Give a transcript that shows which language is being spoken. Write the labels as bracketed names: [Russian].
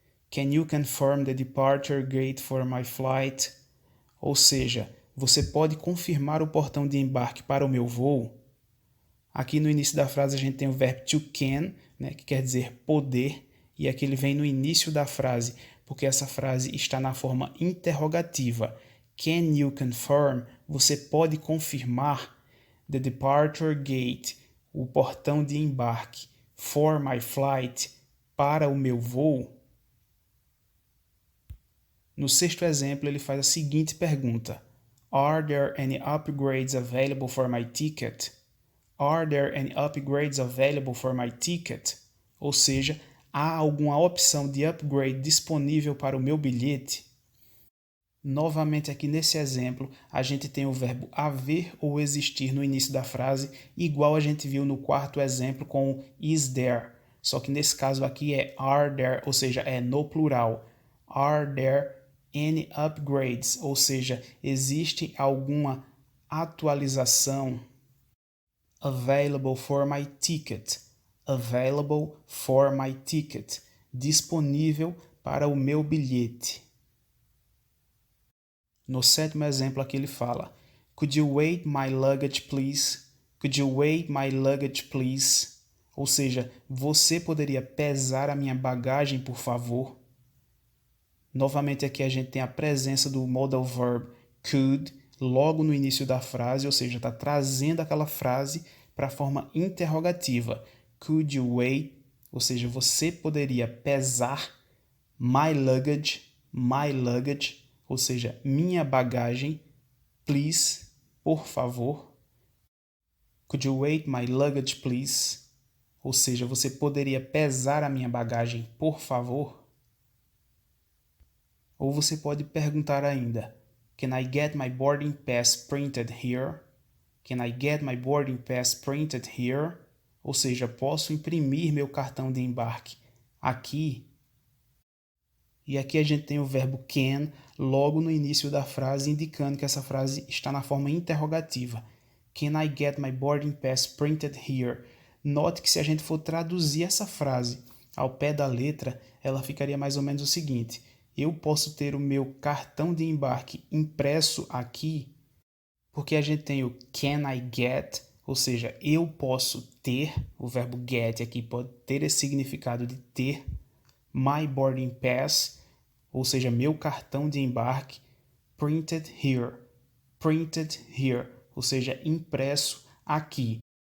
[English] Can you confirm the departure gate for my flight? [Portuguese] Ou seja, você pode confirmar o portão de embarque para o meu voo? Aqui no início da frase a gente tem o verbo to can, né, que quer dizer poder, e aqui ele vem no início da frase, porque essa frase está na forma interrogativa. [English] Can you confirm? [Portuguese] Você pode confirmar [English] the departure gate, [Portuguese] o portão de embarque, [English] for my flight, [Portuguese] para o meu voo? No sexto exemplo, ele faz a seguinte pergunta: [English] Are there any upgrades available for my ticket? Are there any upgrades available for my ticket? [Portuguese] Ou seja, há alguma opção de upgrade disponível para o meu bilhete? Novamente aqui nesse exemplo, a gente tem o verbo haver ou existir no início da frase, igual a gente viu no quarto exemplo com o is there. Só que nesse caso aqui é are there, ou seja, é no plural. [English] Are there any upgrades? [Portuguese] Ou seja, existe alguma atualização? [English] Available for my ticket. Available for my ticket. [Portuguese] Disponível para o meu bilhete. No sétimo exemplo aqui ele fala: [English] Could you weigh my luggage, please? Could you weigh my luggage, please? [Portuguese] Ou seja, você poderia pesar a minha bagagem, por favor? Novamente aqui a gente tem a presença do modal verb could logo no início da frase, ou seja, está trazendo aquela frase para a forma interrogativa. [English] Could you weigh? [Portuguese] Ou seja, você poderia pesar [English] my luggage, [Portuguese] ou seja, minha bagagem, please, por favor. [English] Could you weigh my luggage, please? [Portuguese] Ou seja, você poderia pesar a minha bagagem, por favor? Ou você pode perguntar ainda: [English] Can I get my boarding pass printed here? Can I get my boarding pass printed here? [Portuguese] Ou seja, posso imprimir meu cartão de embarque aqui? E aqui a gente tem o verbo can logo no início da frase, indicando que essa frase está na forma interrogativa. [English] Can I get my boarding pass printed here? [Portuguese] Note que se a gente for traduzir essa frase ao pé da letra, ela ficaria mais ou menos o seguinte: eu posso ter o meu cartão de embarque impresso aqui? Porque a gente tem o [English] can I get, [Portuguese] ou seja, eu posso ter, o verbo get aqui pode ter esse significado de ter, [English] my boarding pass, [Portuguese] ou seja, meu cartão de embarque, [English] printed here, [Portuguese] ou seja, impresso aqui.